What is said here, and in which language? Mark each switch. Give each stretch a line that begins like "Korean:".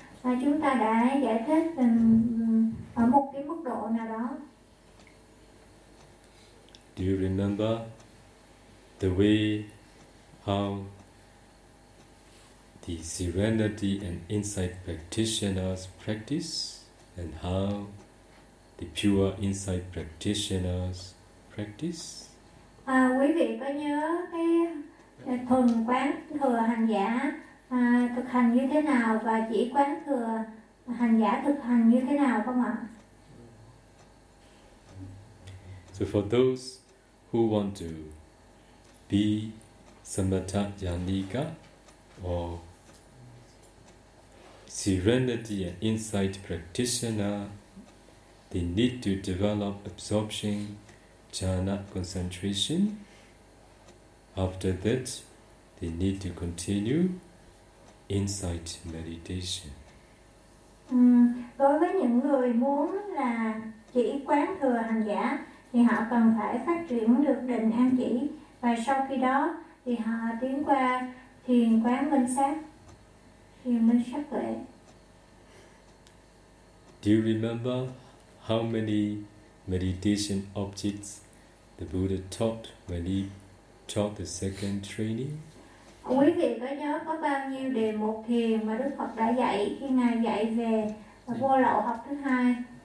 Vietnamese: Và chúng ta đã giải thích ở một cái mức độ nào đó.
English: Do you remember the way how the serenity and insight practitioners practice and how the pure insight practitioners practice?
Vietnamese: Quý vị có nhớ cái thuần quán thừa hành giả thực hành như thế nào và chỉ quán thừa hành giả thực hành như thế nào không ạ?
English: So for those who want to be Samatha Janika or serenity and insight practitioner, they need to develop absorption, jhana, concentration. After that, they need to continue insight meditation.
Vietnamese: Đối với những người muốn là chỉ quán thừa hành giả, thì họ cần phải phát triển được định an chỉ, và sau khi đó thì họ tiến qua thiền quán minh sát, thiền minh sát tuệ.
English: Do you remember how many meditation objects the Buddha taught when he taught the second training?
Vietnamese: Quý vị có nhớ có bao nhiêu đề mục thiền mà Đức Phật đã dạy khi Ngài dạy về vô lậu học thứ hai?